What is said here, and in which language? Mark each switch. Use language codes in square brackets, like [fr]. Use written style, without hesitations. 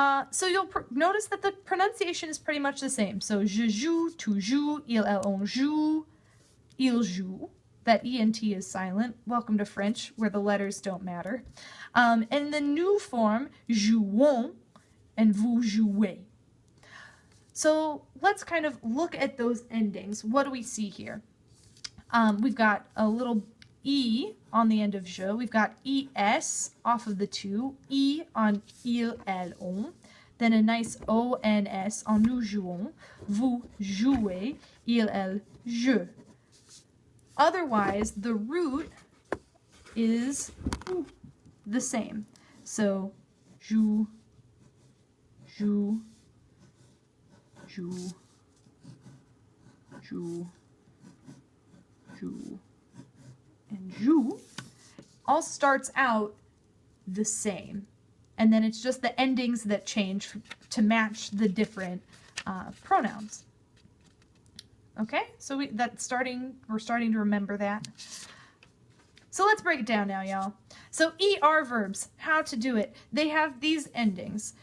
[en] So you'll notice that the pronunciation is pretty much the same. So, [fr] je joue, tu joues, il, elle, on joue, il joue. [en] That ENT is silent. Welcome to French, where the letters don't matter. And the new form, jouons, and [fr] vous jouez. [en] So let's kind of look at those endings. What do we see here? We've got a little E on the end of je. We've got ES off of the two. E on il, elle, on. Then a nice ONS on [fr] nous jouons. Vous jouez, il, elle, je. [en] Otherwise, the root is the same. So, joue, joue, joue, joue, joue, and joue all starts out the same. And then it's just the endings that change to match the different pronouns. Okay, so we're starting to remember that. So let's break it down now, y'all. So ER verbs, how to do it. They have these endings.